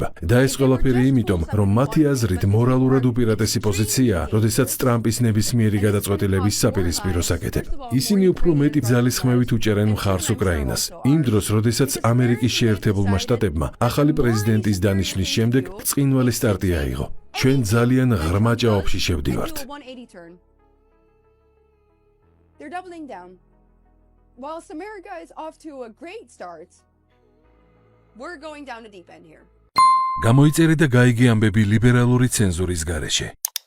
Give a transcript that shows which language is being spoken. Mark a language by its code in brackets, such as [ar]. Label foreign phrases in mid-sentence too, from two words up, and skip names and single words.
[ka] და ეს ყველაფერი იმიტომ, რომ მათი აზრით მორალურად უპირატესი პოზიციაა, როდესაც ტრამპის ნებისმიერი გადაწყვეტილების საპირისპიროს აკეთებ. ისინი უფრო მეტი ძალისხმევით უჭერენ მხარს უკრაინას. იმ დროს, როდესაც ამერიკის შეერთებულმა შტატებმა ახალი პრეზიდენტის დანიშვნის შემდეგ ბრწყინვალე სტარტი აიღო. ჩვენ ძალიან ღრმა ჭაობში შევდივართ. [en] They're doubling down. Whilst America is off to a great start, we're going down a deep end here. [ka] გამოიწერე და გაიგე ამბები ლიბერალური ცენზურის გარეშე.